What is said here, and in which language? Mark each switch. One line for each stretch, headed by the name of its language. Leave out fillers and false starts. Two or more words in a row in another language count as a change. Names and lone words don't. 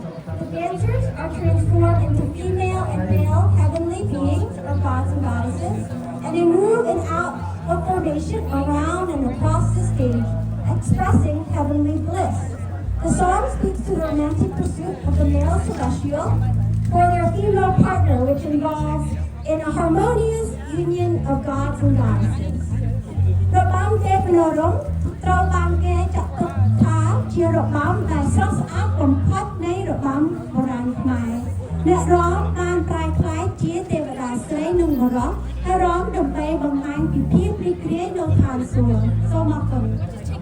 English: The dancers are transformed into female and male heavenly beings or gods and goddesses, and they move in out of formation around and across the stage, expressing heavenly bliss. The song speaks to the romantic pursuit of the male celestial for their female partner, which involves in a harmonious union of gods and goddesses.
Khmer: របាំទេពនរោត្តត្រូវបានគេចាត់ទុកថាជារបាំដែលស្រស់ស្អាតបំផុតនៃរបាំបុរាណខ្មែរអ្នករាំបានប្រែក្លាយជាទេវតាស្រីនិងបុរសហើយរាំដើម្បីបង្ហាញពីភាពរីករាយនៅឋានសួគ៌សូមអរគុណ